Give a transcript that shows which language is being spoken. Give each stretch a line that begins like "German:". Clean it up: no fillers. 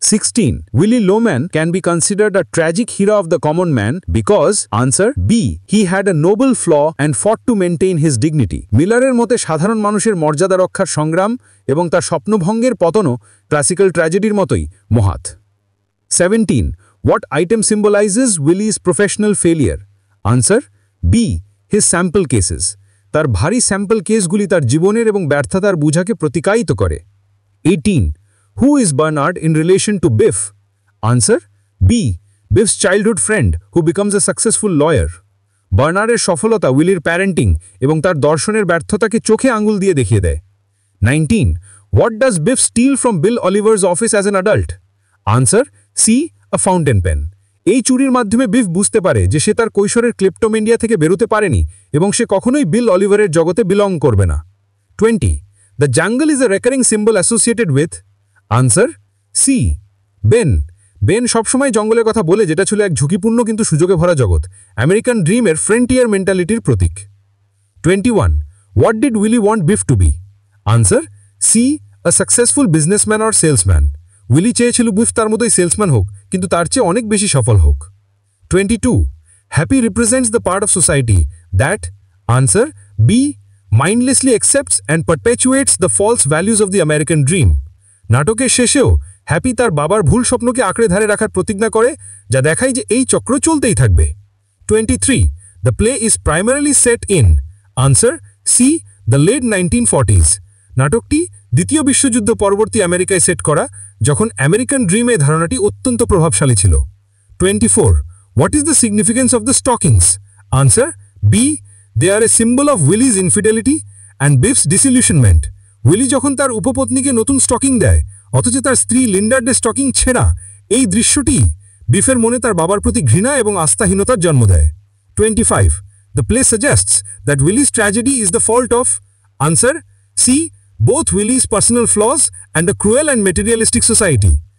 English: 16. Willie Loman can be considered a tragic hero of the common man because. Answer B. He had a noble flaw and fought to maintain his dignity.
Bangla: মিলারের মতে সাধারণ মানুষের মর্যাদা রক্ষার সংগ্রাম এবং তার স্বপ্নভঙ্গের পতনও ক্লাসিক্যাল ট্র্যাজেডির মতোই মহৎ।
English: 17. What item symbolizes Willie's professional failure? Answer B. His sample cases.
Bangla: তার ভারী স্যাম্পল কেসগুলি তার জীবনের এবং ব্যর্থতার বুঝাকে প্রতিকায়িত করে।
English: 18. Who is Bernard in relation to Biff? Answer B. Biff's childhood friend who becomes a successful lawyer.
Bangla: বার্নার্ডের সফলতা উইলির প্যারেন্টিং এবং তার দর্শনের ব্যর্থতাকে চোখে আঙুল দিয়ে দেখিয়ে দেয়।
English: 19. What does Biff steal from Bill Oliver's office as an adult? Answer C. A fountain pen.
Bangla: এই চুরির মাধ্যমে বিফ বুঝতে পারে যে সে তার কৈশোরের ক্লেপ্টোমেনিয়া থেকে বেরোতে পারেনি এবং সে কখনোই বিল অলিভারের জগতে বিলং করবে না।
English: 20. The jungle is a recurring symbol associated with. Answer C. Ben.
Bangla: Ben সবসময় জঙ্গলের কথা বলে, যেটা ছিল এক ঝুঁকিপূর্ণ কিন্তু সুযোগে ভরা জগৎ, American ড্রিমের frontier মেন্টালিটির Pratik.
English: 21. What did Willie want Biff to be? Answer C. A successful businessman or salesman.
Bangla: Willy চেয়েছিল বিফ তার মতোই সেলসম্যান হোক, কিন্তু তার চেয়ে অনেক বেশি সফল হোক।
English: 22. Happy represents the part of society that. Answer B. Mindlessly accepts and perpetuates the false values of the American dream.
Bangla: নাটকের শেষেও হ্যাপি তার বাবার ভুল স্বপ্নকে আঁকড়ে ধরে রাখার প্রতিজ্ঞা করে, যা দেখায় যে এই চক্র চলতেই থাকবে।
English: 23. The play is primarily set in. Answer C. The late 1940s.
Bangla: নাটকটি দ্বিতীয় বিশ্বযুদ্ধ পরবর্তী আমেরিকায় সেট করা, যখন আমেরিকান ড্রিম এই ধারণাটি অত্যন্ত প্রভাবশালী ছিল।
English: 24. What is the significance of the stockings? Answer B. They are a symbol of Willie's infidelity and Biff's disillusionment.
Bangla: Willy যখন তার উপপত্নীকে নতুন স্টকিং দেয় অথচ তার স্ত্রী লিন্ডার্ডের স্টকিং ছেঁড়া, এই দৃশ্যটি বিফের মনে তার বাবার প্রতি ঘৃণা এবং আস্থাহীনতার জন্ম দেয়।
English: 25. The play suggests that Willie's tragedy is the fault of. Answer C. Both Willie's personal flaws and a cruel and materialistic society.